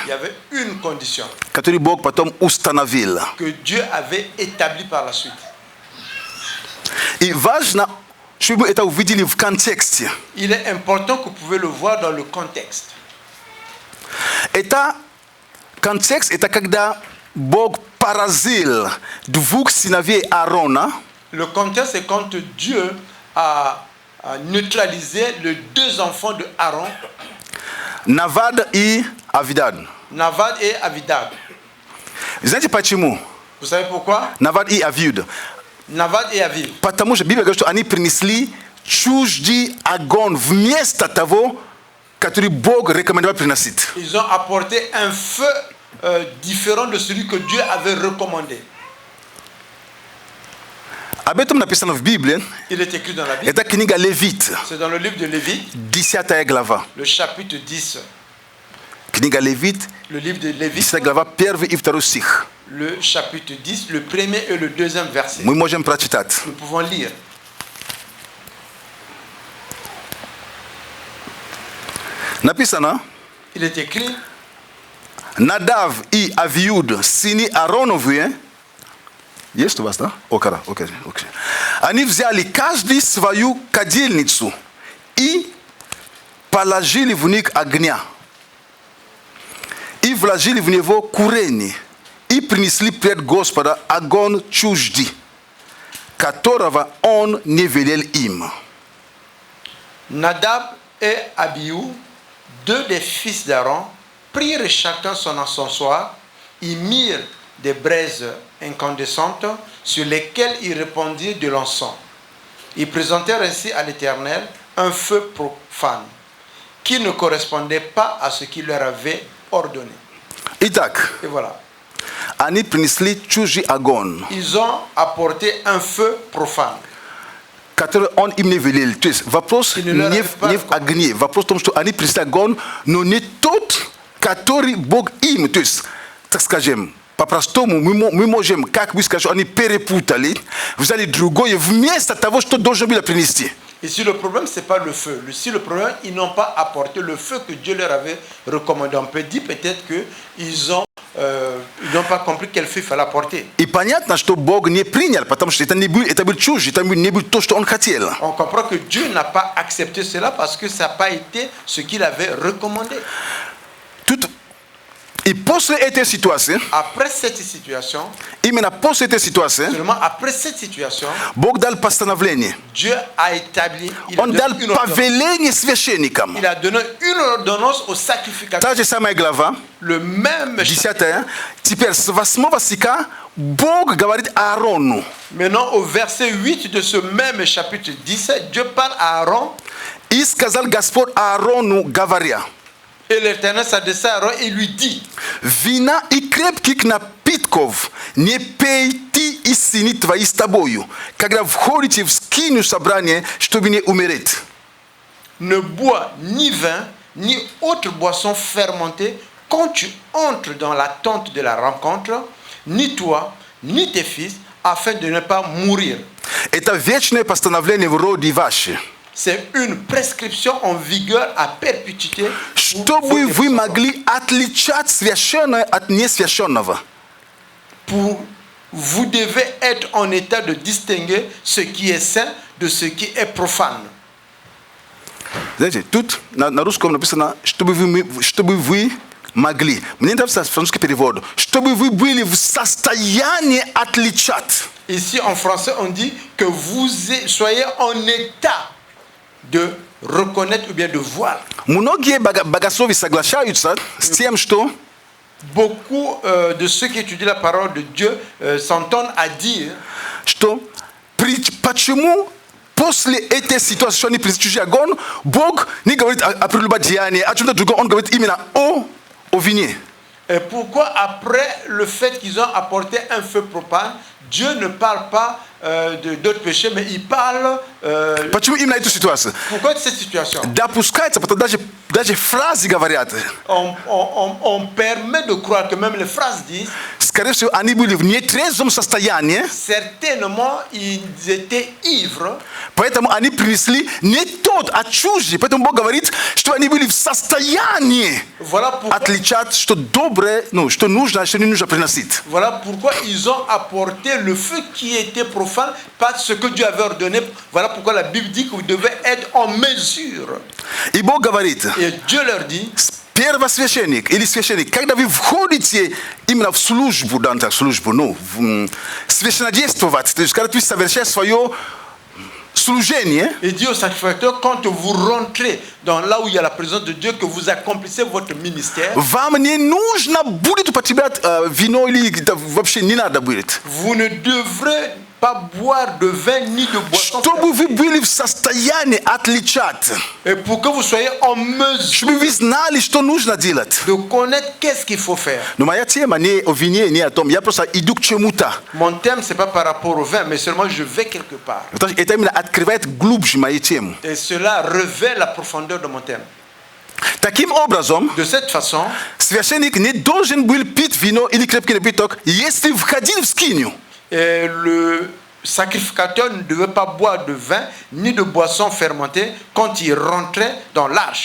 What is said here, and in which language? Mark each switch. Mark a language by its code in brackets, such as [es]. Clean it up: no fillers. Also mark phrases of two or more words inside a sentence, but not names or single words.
[fr] il y avait une condition [ru] которое Бог потом установил. [fr] que Dieu avait établie par la suite. [ru] И важно, чтобы это увидели в контексте. [fr] Il est important que vous pouvez le voir dans le contexte. [ru] Это контекст, это когда Бог поразил двух сыновей Аарона, [fr] Le contexte, c'est quand Dieu a neutralisé les deux enfants de Aaron, [ru] Навад и Авидад. [fr] Navad et Avidad. [ru] Знаете почему? [fr] Vous savez pourquoi? [ru] Навад и Авид. [fr] Navad et Aviv. [ru] Потому что Библия говорит, что они принесли чуждый огонь вместо того, который Бог рекомендовал приносить. [fr] Ils ont apporté un feu différent de celui que Dieu avait recommandé. [ru] Об этом написано в Библии. [fr] Il est écrit dans la Bible. [ru] Это книга Левит, [fr] C'est dans le livre de Lévique, [ru] 10 глава. [fr] le chapitre 10. [ru] Книга Левит, [fr] Le livre de Lévique, [ru] 10 глава, 1 и 2 стих. [fr] le chapitre 10, le premier et le deuxième verset. [ru] Мы можем прочитать. [fr] Nous pouvons lire. [ru] Написано, [fr] Il est écrit, [ru] Надав и Авиуд, сыны Аароновы, есть у вас, да? Окей. Они взяли каждый свою кадильницу и положили в них огня. И вложили в него курение. И принесли пред Господа огонь чуждый, которого он не велел им. [fr] Nadab et Abihu, deux des fils d'Aaron, prirent chacun son encensoir, y mirent des braises incandescentes sur lesquelles ils répandirent de l'encens. Ils présentèrent ainsi à l'Éternel un feu profane, qui ne correspondait pas à ce qu'il leur avait ordonné. [ru] Итак, [fr] Et voilà. [ru] они принесли чуждый огонь, [fr] Ils ont apporté un feu profane. [ru] который он им не велел. То есть вопрос И не не надо в огне. Вопрос в том, что они принесли огонь, но не тот, который Бог им. То есть, так скажем, по-простому, мы можем, как вы скажете, они перепутали, взяли другое вместо того, что должен был принести. [fr] Ici, le problème, ce n'est pas le feu. Ici, le problème, ils n'ont pas apporté le feu que Dieu leur avait recommandé. On peut dire peut-être qu'ils n'ont pas compris quel feu il fallait apporter. [ru] И понятно, что Бог не принял, потому что это был чуждый, это не был то, что он хотел. [fr] On comprend que Dieu n'a pas accepté cela parce que ça n'a pas été ce qu'il avait recommandé. [ru] И после этой ситуации, [fr] Après cette situation, [ru] именно после этой ситуации, [fr] seulement après cette situation, [ru] Бог дал постановление. [fr] Dieu a établi, il a [ru] Он [fr] donné [ru] дал [fr] une ordonnance. [ru] повеление священникам. [fr] Il a donné une ordonnance aux sacrificateurs. [ru] Та же самая глава, [fr] Le même 10. [ru] Теперь с 8 стиха Бог говорит Аарону. [fr] Maintenant, au verset 8 de ce même chapitre 17, Dieu parle à Aaron. [ru] И сказал Господь Аарону, говоря, [fr] Et l'Éternel s'adressa à Aaron et lui dit: [ru] вина и крепких напитков не пей ты и сыны твои с тобою, когда входите в скинию собрания, чтобы не умереть. [fr] Ne bois ni vin, ni autre boisson fermentée quand tu entres dans la tente de la rencontre, ni toi, ni tes fils, afin de ne pas mourir. [ru] Это вечное постановление в роде ваше, [fr] C'est une prescription en vigueur à perpétuité. [ru] чтобы вы могли отличать священное от несвященного. [fr] Vous devez être en état de distinguer ce qui est saint de ce qui est profane. [ru] Знаете, тут на русском написано, чтобы вы magli. Mnienda sa francuski перевод. Чтобы вы были в состоянии отличать. [fr] Ici en français on dit que vous soyez en état de reconnaître ou bien de voir. [ru] Многие богослови соглашаются с тем, что [fr] Beaucoup de ceux qui étudient la parole de Dieu s'entendent à dire [ru] почему после этой ситуации они присутствуют огонь, Бог не говорит о прелюбодеянии, о чем-то другом, Он говорит именно о вине. [fr] Et pourquoi après le fait qu'ils ont apporté un feu propane, Dieu ne parle pas d'autres péchés, mais il parle... [ru] Почему именно эту ситуацию? [fr] Pourquoi cette situation? [ru] Допускается, потому что даже фразы говорят. [fr] On permet de croire que même les phrases disent... [ru] Скорее всего, они были в нетрезвом состоянии. [fr] Certainement, ils étaient ivres. [ru] Поэтому они принесли не тот, а чуждый. Поэтому Бог говорит, что они были в состоянии отличать, что доброе, что нужно, а что не нужно приносить. [fr] Voilà pourquoi ils ont apporté le feu qui était profane, pas ce que Dieu avait ordonné. Voilà pourquoi la Bible dit que vous devez être en mesure. [ru] И Бог говорит, [fr] et Dieu leur dit, [ru] первосвященник или священник, когда вы входите именно в службу, священнодействовать, то есть когда ты совершаешь свое служение, [fr] et dit au sacrificateur, quand vous rentrez dans là où il y a la présence de Dieu, que vous accomplissez votre ministère, [ru] вам не нужно будет употреблять вино или вообще не надо будет. [fr] Vous ne devrez pas boire de vin ni de boisson. [ru] Чтобы вы были в состоянии отличать. [fr] Et pour que vous soyez en mesure. [ru] Чтобы вы знали, что нужно делать. [fr] De connaître qu'est-ce qu'il faut faire. [ru] Но моя тема не о вине, не о том. Я просто иду к чему-то. [fr] Mon thème c'est pas par rapport au vin, mais seulement je vais quelque part. [ru] Это именно открывает глубже мою тему. [fr] Et cela révèle la profondeur de mon thème. [ru] Таким образом, [fr] de cette façon, [ru] священник не должен был пить вино или крепкий напиток, если входил в скинию. [fr] Et le sacrificateur ne devait pas boire de vin ni de boisson fermentée quand il rentrait dans l'arche.